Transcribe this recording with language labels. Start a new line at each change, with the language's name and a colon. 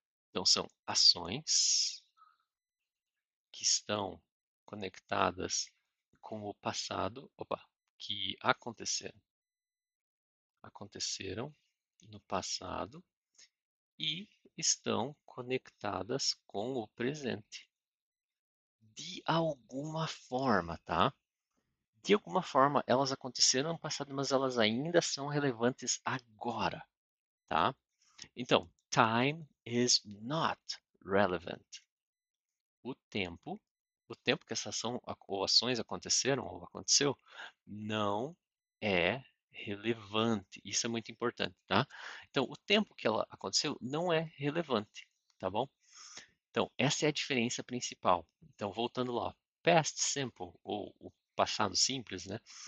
Portuguese: Então são ações que estão conectadas com o passado, que aconteceram no passado e estão conectadas com o presente. De alguma forma, tá? De alguma forma, elas aconteceram no passado, mas elas ainda são relevantes agora, tá?
English: Então, time is not relevant.
Portuguese: O tempo, o tempo que essa ação ou ações aconteceram ou aconteceu, não é relevante. Isso é muito importante, tá? Então, o tempo que ela aconteceu não é relevante, tá bom? Então, essa é a diferença principal. Então, voltando lá, past simple, ou o passado simples, né?